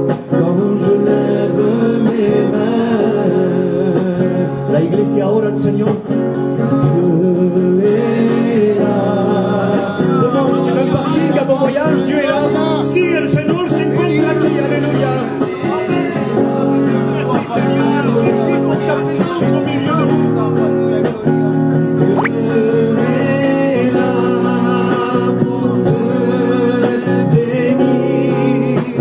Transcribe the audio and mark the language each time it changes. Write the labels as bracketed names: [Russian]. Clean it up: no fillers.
[French] Quand je lève mes mains, [Spanish] la iglesia ora al Señor. [French] Dieu est là. Comment sur un parking à bon voyage, Dieu est là. [Spanish] Si el Señor se encuentra aquí, alléluia. [French] Merci Seigneur, merci pour ta présence au milieu de vous. Dieu est là pour te bénir.